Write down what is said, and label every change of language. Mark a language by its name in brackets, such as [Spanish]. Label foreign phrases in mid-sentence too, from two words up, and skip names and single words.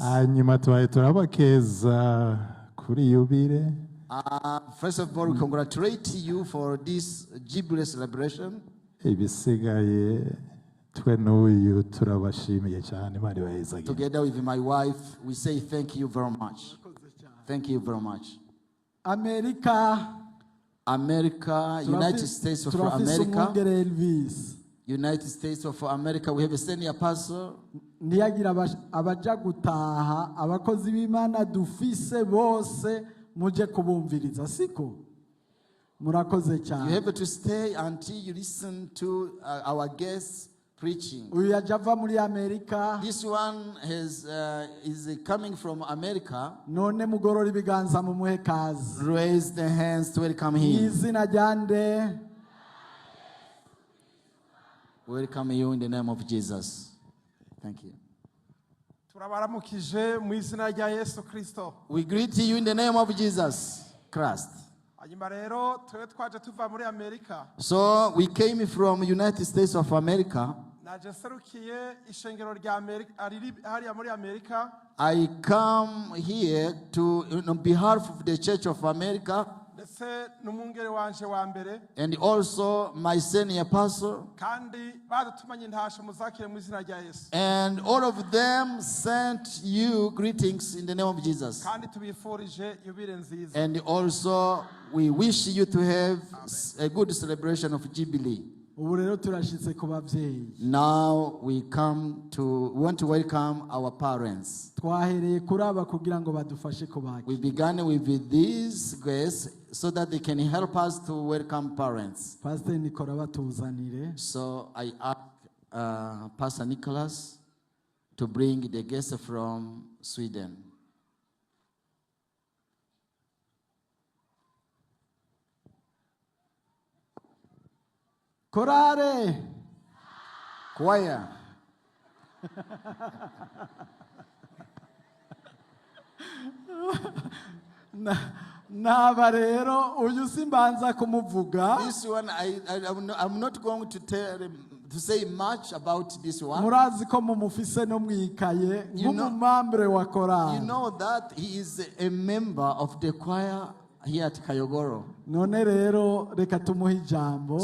[Rundi] Hanyuma turabakeza kuri yubile. [English] First of all, we congratulate you for this Jubilee celebration. [Rundi] Ibisigaye [English] Together with my wife, we say thank you very much. Thank you very much. America, United States of America. United States of America, we have a senior pastor. [Rundi] Ntiyagira abaja gutaha abakozi b'Imana dufise bose muje kubumviriza siko murakoze cyane. [English] You have to stay until you listen to our guests preaching. [Rundi] Uyu yajava muri America. [English] This one is coming from America. [Rundi] None mugorora ibiganza mu muhe kazi. [English] Raise the hands to welcome him. [Rundi] Izina ryande. [English] Welcome you in the name of Jesus. Thank you. [Rundi] Turabaramukije mu izina rya Yesu Kristo. [English] We greet you in the name of Jesus Christ. [Rundi] Hanyuma rero twaje tuva muri Amerika. [English] So we came from United States of America. [Rundi] Naje serukiye ishengero rya Amerika hariya muri Amerika. [English] I come here to on behalf of the Church of America. [Rundi] N'umwungere wanje wa mbere. [English] And also my senior pastor. [Rundi] Kandi badutumanye intasho muzakire mu izina rya Yesu. [English] And all of them sent you greetings in the name of Jesus. [Rundi] Kandi tubifurije yubile nziza. [English] And also we wish you to have a good celebration of Jubilee. [Rundi] Ubu rero turashitse ku bavyeyi. [English] Now we want to welcome our parents. [Rundi] Twahereye kuraba kugira ngo badufashe kubaki. [English] We began with these guests so that they can help us to welcome parents. [Rundi] Pastor Nicola batuzanire. [English] So I asked Pastor Nicholas to bring the guests from Sweden. [Rundi] Korare. [English] Choir. [Rundi] Naba rero uyu simbanza kumuvuga. [English] This one, I'm not going to say much about this one. [Rundi] Murazi ko mumufise no mwikaye [English] You know- [Rundi] nk'umumambre wa [English] You [Rundi] korali. [English] know that he is a member of the choir here at Kayogoro. [Rundi] None rero reka tumuhe ijambo.